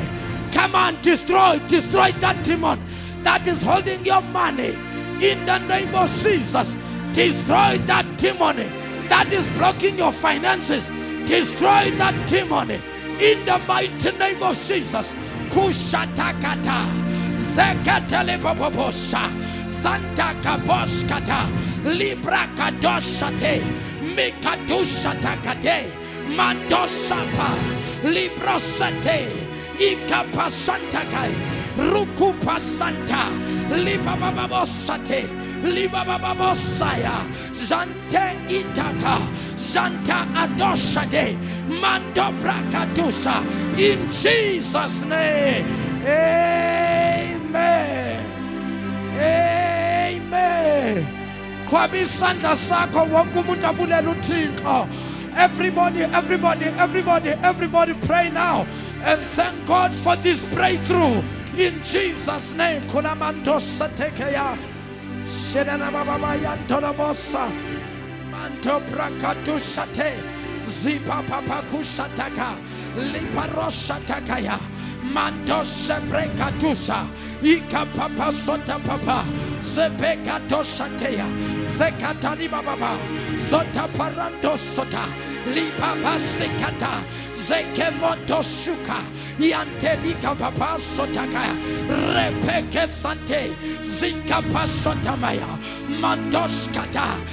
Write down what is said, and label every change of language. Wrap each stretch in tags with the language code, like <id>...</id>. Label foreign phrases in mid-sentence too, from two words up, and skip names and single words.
<en>Come on, destroy that demon that is holding your money. In the name of Jesus, destroy that demon that is blocking your finances. Destroy that demon in the mighty name of Jesus. Kushatakata, Zekatele Poposha, Santa Kaboshkata, Libra Kadoshate, Mikadushatakate, Mandosapa, Librosate, Ikapasantaka, Rukupa Santa, Libababosate, libababosaya zante itaka zanta adoshade mando brakadusa in Jesus name. Amen. Amen.</en> <xh>Kwabisanda sako wonke umuntu abulela uThixo.</xh> <en>Everybody pray now and thank God for this breakthrough in Jesus name. Kunamanto satekeya shedana baba yantolobosa manto prakatu sate zipa papa kusataka liparosha takaya manto sebrekatusa ika papa sota papa zebekato sateya zekatani baba sota parando sota lipapa sekata zekemoto shuka yantelika papa sotaka repeke sante zika pasotamaya mandoskata</en>